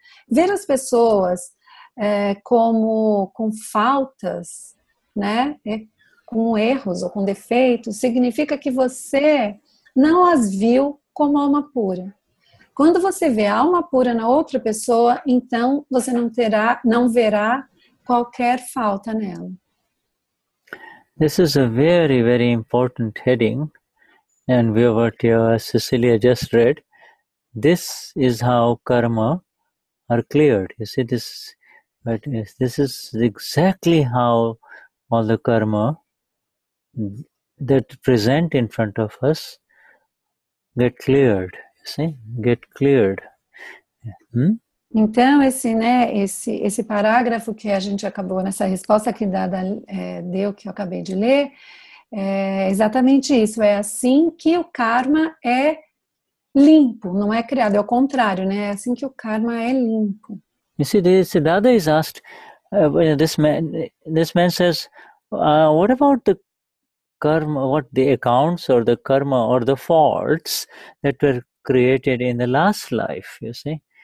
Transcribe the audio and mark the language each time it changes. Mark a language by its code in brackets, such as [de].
[pt] Ver as pessoas como com faltas, né? Com erros ou com defeitos, significa que você não as viu como alma pura. Quando você vê a alma pura na outra pessoa, então você não verá qualquer falta nela. [en] This is a very, very important heading, and what Cecilia just read. This is how karma are cleared. You see this, but this is exactly how all the karma that present in front of us get cleared. See, get cleared. [pt] Então, esse parágrafo que a gente acabou, nessa resposta que Dada deu, que eu acabei de ler, é exatamente isso. É assim que o karma é limpo, não é criado, é o contrário, né? É assim que o karma é limpo. [en] You see, Dada is asked, this man says, what about the karma, what the accounts or the karma or the faults that were created in the last life, you see?